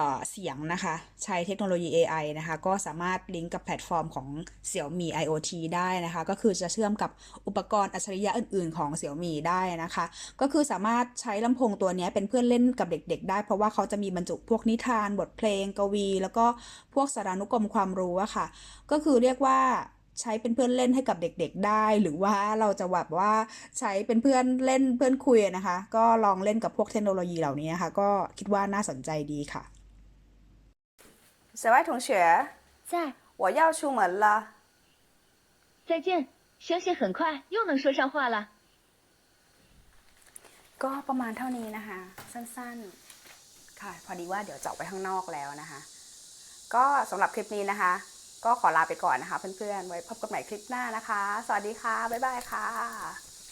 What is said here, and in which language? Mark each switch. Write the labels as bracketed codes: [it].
[th] เสียงนะคะใช้เทคโนโลยี AI นะคะก็สามารถลิงก์กับแพลตฟอร์มของ Xiaomi IoT ได้นะคะก็คือจะเชื่อมกับอุปกรณ์อัจฉริยะอื่นๆของ Xiaomi ได้นะคะก็คือสามารถใช้ลำโพงตัวนี้เป็นเพื่อนเล่นกับเด็กๆได้เพราะว่าเขาจะมีบรรจุพวกนิทานบทเพลงกวีแล้วก็พวกสารานุกรมความรู้อะค่ะก็คือเรียกว่า ใช้เป็นเพื่อนเล่นให้กับเด็กๆได้หรือว่าเราจะแบบว่าใช้เป็นเพื่อนเล่นเพื่อนคุยนะคะก็ลองเล่นกับพวกเทคโนโลยีเหล่านี้นะคะก็คิดว่าน่าสนใจดีค่ะ小爱同学 [zh] 在。我要出门了再见，相信很快又能说上话了。 [th] ก็ประมาณเท่านี้นะคะสั้นๆค่ะพอดีว่าเดี๋ยวจะออกไปข้างนอกแล้วนะคะก็สำหรับคลิปนี้นะคะก็ขอลาไปก่อนนะคะเพื่อนๆไว้พบกันใหม่คลิปหน้านะคะสวัสดีค่ะบ๊ายบายค่ะ